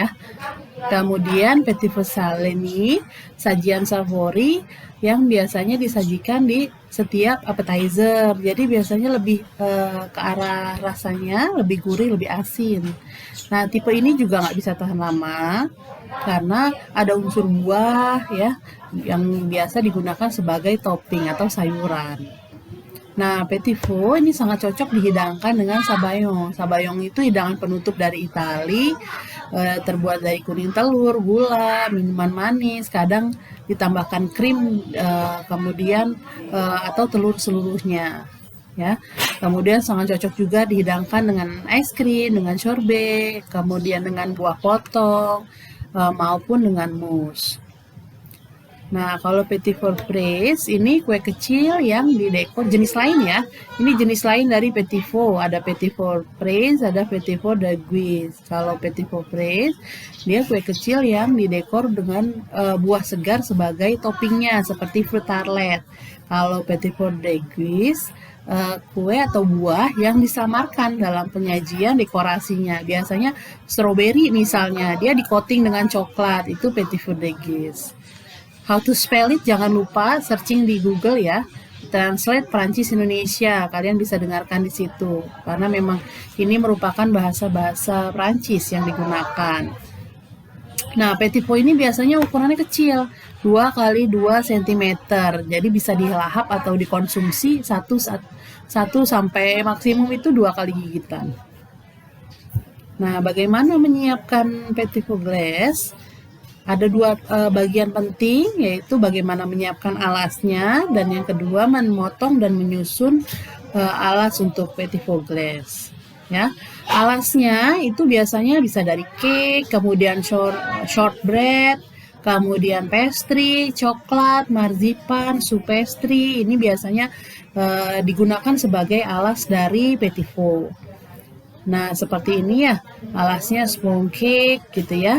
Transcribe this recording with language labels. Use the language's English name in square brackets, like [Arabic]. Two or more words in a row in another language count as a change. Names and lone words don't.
[Indonesian] Kemudian [French] petit pot salé [Indonesian] sajian savory yang biasanya disajikan di setiap appetizer. Jadi biasanya lebih ke arah rasanya lebih gurih, lebih asin. Nah, tipe ini juga nggak bisa tahan lama karena ada unsur buah ya yang biasa digunakan sebagai topping atau sayuran. Nah, [French] petit four [Indonesian] ini sangat cocok dihidangkan dengan sabayong. Sabayong itu hidangan penutup dari Itali, terbuat dari kuning telur, gula, minuman manis, kadang ditambahkan krim, kemudian atau telur seluruhnya. Ya, kemudian sangat cocok juga dihidangkan dengan es krim, dengan sorbet, kemudian dengan buah potong, maupun dengan mousse. Nah, kalau [French] petit four fraise [Indonesian] ini kue kecil yang didekor jenis lain ya. Ini jenis lain dari [French] petit four. [Indonesian] Ada [French] petit four fraise, [Indonesian] ada [French] petit four de Guise. [Indonesian] Kalau [French] petit four fraise, [Indonesian] dia kue kecil yang didekor dengan buah segar sebagai toppingnya seperti [English] fruit tartlet. [Indonesian] Kalau [French] petit four de Guise, [Indonesian] kue atau buah yang disamarkan dalam penyajian dekorasinya. Biasanya stroberi misalnya, dia di coating dengan coklat. Itu [French] petit four de Guise. [English] How to spell it, [Indonesian] jangan lupa searching di Google ya. Translate Prancis Indonesia, kalian bisa dengarkan di situ. Karena memang ini merupakan bahasa-bahasa Prancis yang digunakan. Nah, [French] petit pot [Indonesian] ini biasanya ukurannya kecil, 2 kali 2 cm. Jadi bisa dilahap atau dikonsumsi 1 sampai maksimum itu 2 kali gigitan. Nah, bagaimana menyiapkan [French] petit pot glace? [Indonesian] Ada dua bagian penting, yaitu bagaimana menyiapkan alasnya, dan yang kedua memotong dan menyusun alas untuk [French] petit pot glace. [Indonesian] Ya, alasnya itu biasanya bisa dari cake, kemudian shortbread, kemudian pastry, coklat, marzipan, pastry. Ini biasanya digunakan sebagai alas dari [French] petit pot. [Indonesian] Nah, seperti ini ya, alasnya [English] sponge cake [Indonesian] gitu ya.